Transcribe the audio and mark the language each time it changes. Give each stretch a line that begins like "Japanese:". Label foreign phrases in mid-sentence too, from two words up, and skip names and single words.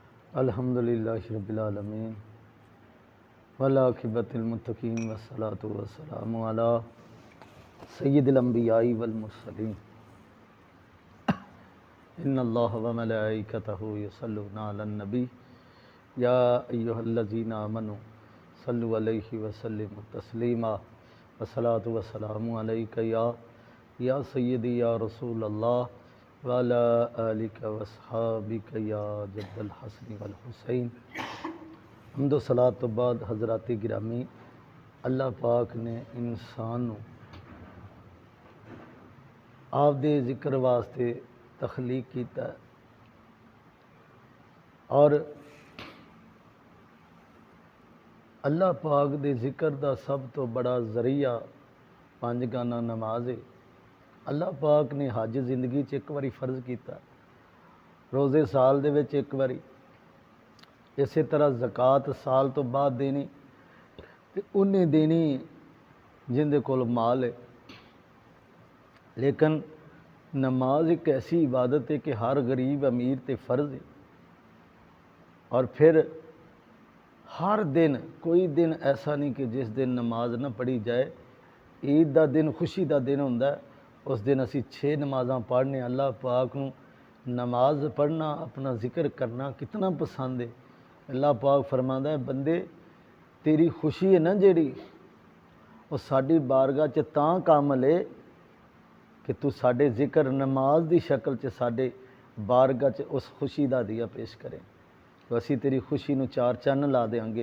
Arabic: الحمد لله رب العالمين والعاقبة للمتقين والصلاة والسلام على سيد الأنبياء والمرسلين إن الله وملائكته يصلون على النبي يا أيها الذين آمنوا صلوا عليه وسلموا تسليما والصلاة والسلام عليك يا سيدي يا رسول الله وعلى آلك وأصحابك يا جد الحسن والحسين.
Punjabi: حمد و صلات توں بعد حضرات گرامی، اللہ پاک نے انسان آپ دے ذکر واسطے تخلیق کیا اور اللہ پاک دے ذکر دا سب توں وڈا ذریعہ پنج گانہ نماز ہے. اللہ پاک نے حج زندگی چ ایک واری فرض کیا، روزے سال دے وچ ایک واری، اس طرح زکات سال توں بعد دینی تے اونہاں دینی جنہاں دے کول مال ہے. لیکن نماز ایک ایسی عبادت ہے کہ ہر غریب امیر تے فرض ہے. اور پھر ہر دن کوئی دن ایسا نہیں کہ جس دن نماز نہ پڑھی جائے. عید کا دن خوشی کا دن ہوندا ہے، اس دن اسیں 6 نمازاں پڑھنے. اللہ پاک نوں نماز پڑھنا، اپنا ذکر کرنا کنا پسند ہے. اللہ پاک فرماندا ہے، بندے تیری خوشی ہے نا جیہڑی، او ساڈی بارگاہ چ تاں کامل ہے کہ توں ساڈے ذکر نماز کی شکل چ ساڈے بارگاہ چ اس خوشی کا دیا پیش کریں، تو اسیں تیری خوشی نوں 4 چن لا دیانگے.